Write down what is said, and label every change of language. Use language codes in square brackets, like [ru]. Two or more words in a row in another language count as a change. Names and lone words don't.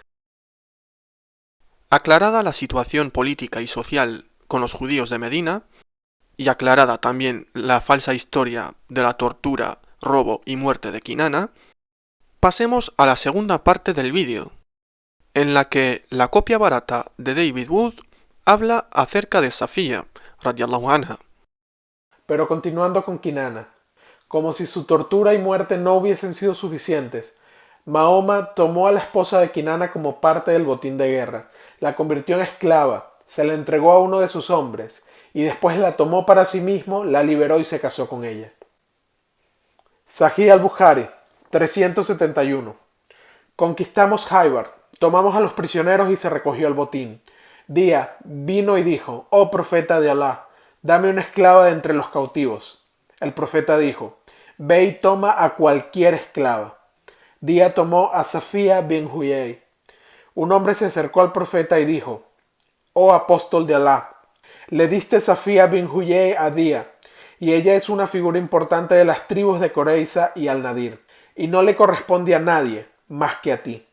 [es] Aclarada la situación política y social con los judíos de Medina, y aclarada también la falsa historia de la tortura, robo y muerte de Kinana, pasemos a la segunda parte del vídeo, en la que la copia barata de David Wood habla acerca de Safiya, [ar] رضي الله عنها. [es] Pero continuando con Kinana, como si su tortura y muerte no hubiesen sido suficientes, Mahoma tomó a la esposa de Kinana como parte del botín de guerra, la convirtió en esclava, se la entregó a uno de sus hombres, y después la tomó para sí mismo, la liberó y se casó con ella. Sahih al-Bukhari, 371. Conquistamos Haibar, tomamos a los prisioneros y se recogió el botín. Día vino y dijo, oh profeta de Alá, dame una esclava de entre los cautivos. El profeta dijo, ve y toma a cualquier esclava. Día tomó a Safía bin Huyay. Un hombre se acercó al profeta y dijo, oh apóstol de Alá, le diste Safía bin Huyay a Día, y ella es una figura importante de las tribus de Coreiza y Al-Nadir, y no le corresponde a nadie más que a ti.